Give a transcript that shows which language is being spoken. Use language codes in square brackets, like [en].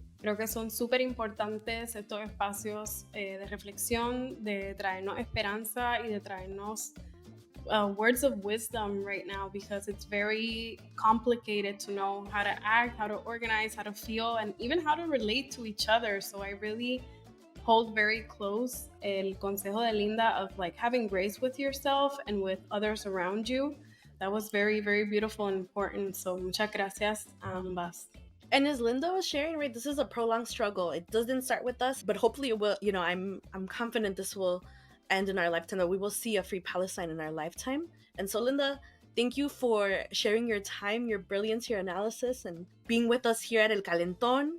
[es] Creo que son súper importantes estos espacios de reflexión, de traernos [en] esperanza y de traernos words of wisdom right now, because it's very complicated to know how to act, how to organize, how to feel, and even how to relate to each other. So I really hold very close [es] el consejo de [en] Linda of like having grace with yourself and with others around you. That was very, very beautiful and important. [es] So muchas gracias a ambas. [en] And as Linda was sharing, right, this is a prolonged struggle. It doesn't start with us, but hopefully it will. I'm confident this will end in our lifetime, that we will see a free Palestine in our lifetime. And so, Linda, thank you for sharing your time, your brilliance, your analysis, and being with us here at El Calentón.